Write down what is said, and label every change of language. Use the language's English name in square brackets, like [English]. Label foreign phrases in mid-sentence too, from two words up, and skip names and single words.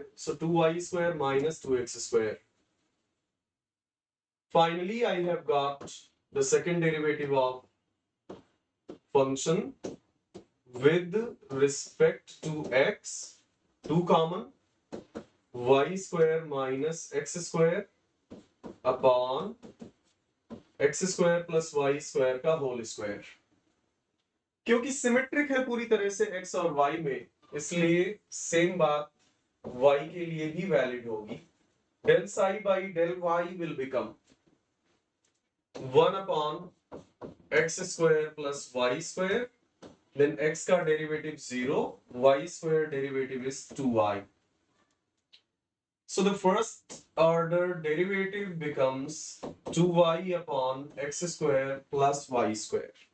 [English] So 2y square minus 2x square. Finally, I have got the second derivative of function with respect to x, 2 common, y square minus x square upon x square plus y square का whole square. [Hindi] क्योंकि सिमेट्रिक है पूरी तरह से x और y में, इसलिए सेम बात y के लिए भी वैलिड होगी. [English] Del psi by del y will become 1 upon x square plus y square. Then x का derivative 0, y square derivative is 2y. So the first order derivative becomes 2y upon x square plus y square.